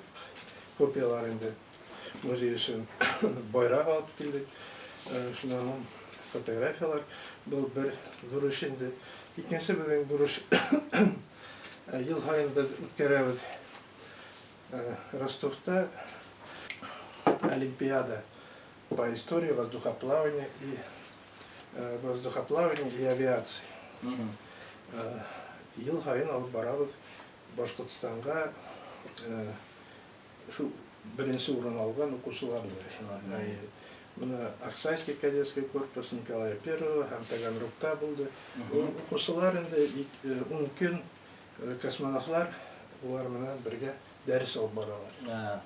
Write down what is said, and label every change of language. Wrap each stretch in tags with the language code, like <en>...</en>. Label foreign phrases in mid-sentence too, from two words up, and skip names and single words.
<tt>Копиялар инде музей өчен байрак алып килдек. Шуннан фотографиялар. Бу бер зур эш инде. Икенче безнең зур эш ел һайын без үткәрәбез.</tt> <ru>Ростовта Олимпиада по истории воздухоплавания и авиации.</ru> <tt>Ел һайын алып барабыз Башкортстанга шу беренче урын алган укучыларны. Менә Аксайский кадетский корпус Николая I һәм Таганрогта булды. Укучылар инде 10 көн космонавтлар улар менән бергә дәрес алып баралар.</tt>